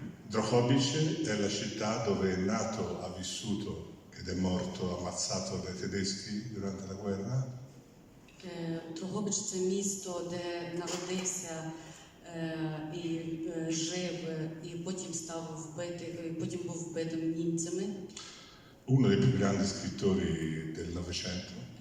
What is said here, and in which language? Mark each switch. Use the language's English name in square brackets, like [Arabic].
[Italian] Drohobych è la città dove è nato, ha vissuto ed è morto ammazzato dai tedeschi durante la guerra. [Ukrainian] Дрогобич – це місто, де народився і жив, і потім став вбитий, потім був вбитим німцями. [Italian] Uno dei più grandi scrittori del Novecento.